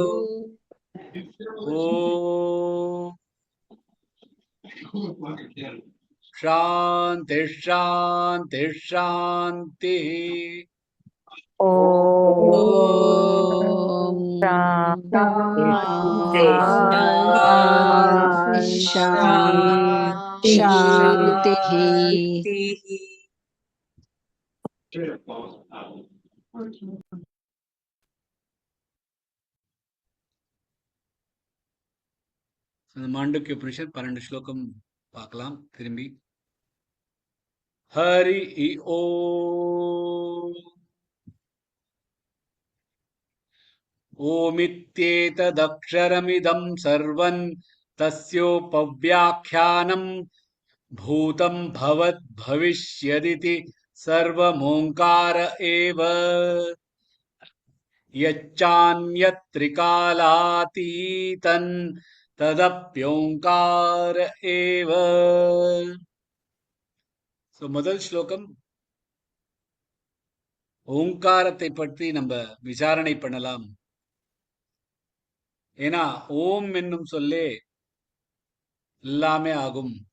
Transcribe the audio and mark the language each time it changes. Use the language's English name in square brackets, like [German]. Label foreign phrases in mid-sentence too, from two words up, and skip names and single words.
[Sanskrit] ॐ शान्ति शान्ति शान्तिः ॐ शान्तिः [Tamil] இந்த மாண்டூக்கிய உபனிஷத் 12 ஸ்லோகம் பார்க்கலாம் திரும்பி. [Sanskrit] हरि ओम्. ओमित्येतदक्षरमिदं सर्वं तस्योपव्याख्यानं भूतं भवद्भविष्यदिति सर्वमोङ्कार एव यच्चान्यत्रिकालातीतं तदप्योङ्कार एव. [Tamil] முதல் ஸ்லோகம் ஓங்காரத்தை பற்றி நம்ம விசாரணை பண்ணலாம். ஏன்னா ஓம் என்னும் சொல்லே எல்லாமே ஆகும்.